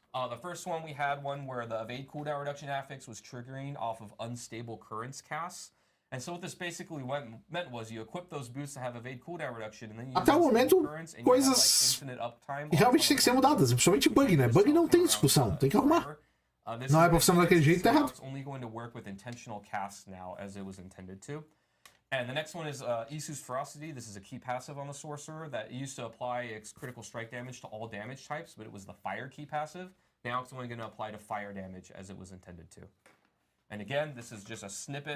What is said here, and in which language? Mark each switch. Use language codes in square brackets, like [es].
[en] The first one, we had one where the evade cooldown reduction affix was triggering off of unstable currents casts. And so what this basically meant was you equip those boosts to have evade cooldown reduction, and then you [pt] até o momento, coisas realmente tem que ser mudadas, principalmente bug, né? Bug não tem discussão, tem que arrumar. Não é pra funcionar daquele jeito, tá errado. [en] Only going to work with intentional casts now as it was intended to. And the next one is Isu's Ferocity. This is a key passive on the Sorcerer that used to apply its critical strike damage to all damage types, but it was the fire key passive. Now it's only going to apply to fire damage as it was intended to. And again, this is just a snippet.